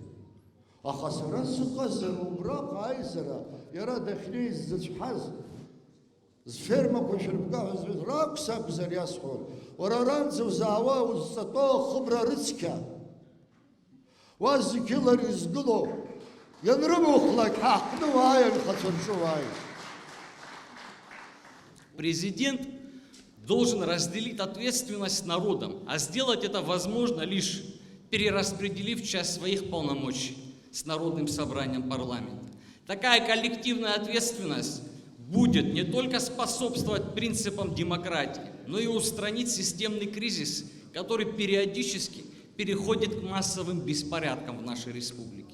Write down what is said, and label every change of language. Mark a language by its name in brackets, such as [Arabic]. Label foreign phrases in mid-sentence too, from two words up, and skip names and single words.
[Abkhazian] Аха сара сыҟазар убраҟа аизара, иара дахьнеиз зыцәҳаз, зфермақәа шәырбга ҳәа зҳәоз ракәс акәзар иасҳәон. Уара аранӡа узаауа узҵатәоу ахыбра рыцқьа. Уа зегьы лара изгыло, ианрымухлак ҳаҳҟны уааи, анхацәа рҿы уааи. [Russian] Президент должен разделить ответственность с народом, а сделать это возможно лишь перераспределив часть своих полномочий с Народным собранием парламента. Такая коллективная ответственность будет не только способствовать принципам демократии, но и устранить системный кризис, который периодически переходит к массовым беспорядкам в нашей республике.